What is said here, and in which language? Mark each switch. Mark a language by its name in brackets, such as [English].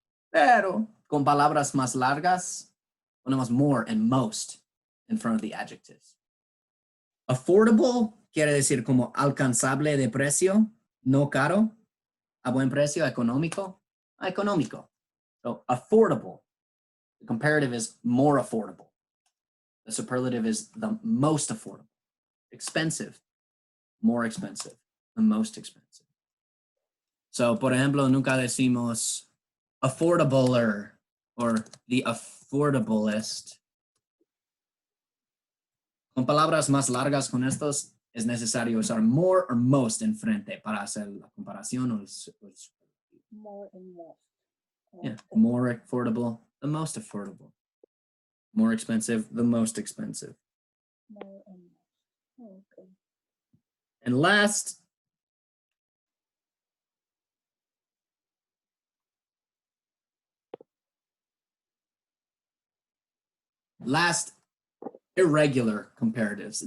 [Spanish] Pero con palabras más largas, ponemos [English] more and most in front of the adjectives. [Spanish] Affordable quiere decir como alcanzable de precio, no caro, a buen precio, económico, económico. [English] So affordable. The comparative is more affordable. The superlative is the most affordable. Expensive, more expensive, the most expensive. [Spanish] So, por ejemplo, nunca decimos [English] affordabler or the affordablest. [Spanish] Con palabras más largas con estos, es necesario usar [English] more or most [Spanish] en frente para hacer la comparación o el [English] More and more. yeah, more affordable, the most affordable. More expensive, the most expensive. More and more. Okay. And last, irregular comparatives.